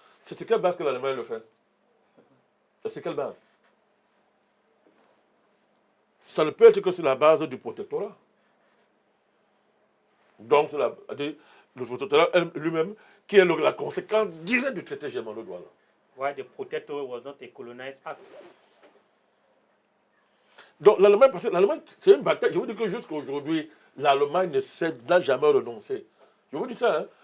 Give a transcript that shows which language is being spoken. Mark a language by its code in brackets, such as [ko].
[fr] C'est sur quelle base que l'Allemagne le fait? C'est sur quelle base? Ça ne peut être que sur la base du protectorat. Donc, le protectorat lui-même, qui est la conséquence directe du traité germano-douala. [en] Why the protectorate was not a colonized act? [fr] Donc l'Allemagne, c'est une bataille. Je vous dis que jusqu'à aujourd'hui, l'Allemagne n'a jamais renoncé. Je vous dis ça, hein?